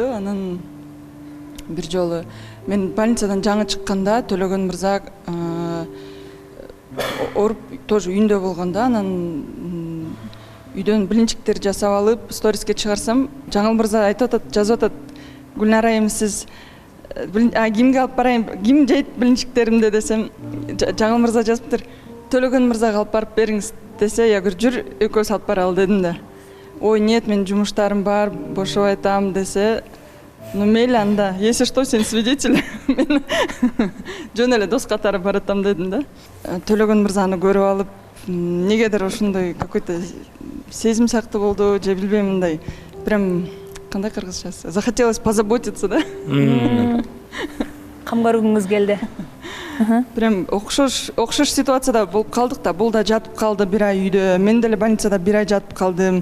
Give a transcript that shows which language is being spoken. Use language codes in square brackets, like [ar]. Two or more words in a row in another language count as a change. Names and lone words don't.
[ky] Анан бир жолу мен больницадан жаңы чыкканда Төлөгөн мырза ооруп тоже үйүндө болгондо, анан үйдөн билинчиктер жасап алып сториске чыгарсам, Жаңыл мырза айтып атат, жазып атат, Гүлнар айым сиз кимге алып барайын, ким жейт билинчиктеримди десем, Жаңыл мырза жазыптыр, Төлөгөн мырзага алып барып бериңиз десе, [ru] я говорю, [ky] жүр экөөбүз алып баралы дедим да. Ой, нет, мен жумуштарым бар, бошобой атам десе, ну мейли анда, [ru] если что, [ky] сен свидетель, мен жөн эле дос катары баратам дедим да. Төлөгөн мырзаны көрүп алып, негедир ошондой какой-то сезим сыяктуу болду, же билбейм, мындай прям кандай кыргызчасы, [ru] захотелось позаботиться, [ky] да. Кам көргүңүз келди. Прям окшош ситуацияда болуп калдык да, бул да жатып калды бир ай үйдө, мен деле больницада бир ай жатып калдым.